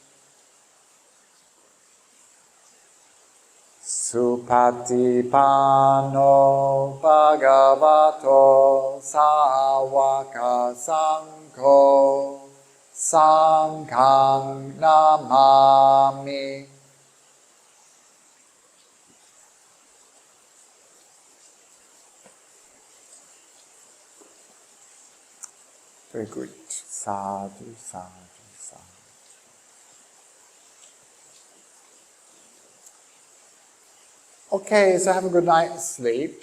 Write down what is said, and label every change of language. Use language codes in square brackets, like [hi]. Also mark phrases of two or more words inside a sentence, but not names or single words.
[pi] Supatipano Bhagavato Sawaka Sangho Sanghang Namami. [en] Very good. [pi] Sadhu, sadhu, sadhu. [en] Okay, so have a good night's sleep.